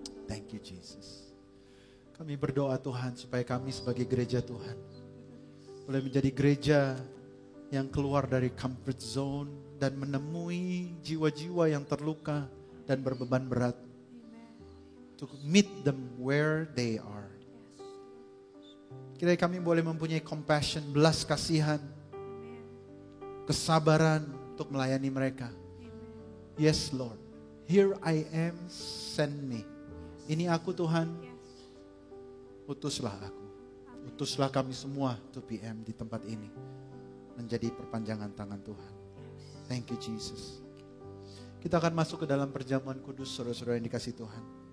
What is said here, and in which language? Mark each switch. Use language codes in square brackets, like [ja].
[id] Thank you Jesus. Kami berdoa Tuhan supaya kami sebagai gereja Tuhan boleh menjadi gereja yang keluar dari comfort zone dan menemui jiwa-jiwa yang terluka dan berbeban berat. [en] To meet them where they are. [id] Kiranya kami boleh mempunyai compassion, belas kasihan, kesabaran untuk melayani mereka. [en] Yes Lord, here I am, send me. [id] Ini aku Tuhan, utuslah aku. Utuslah kami semua to PM di tempat ini. Menjadi perpanjangan tangan Tuhan. [en] Thank you Jesus. [id] Kita akan masuk ke dalam perjamuan kudus, saudara-saudara yang dikasih Tuhan.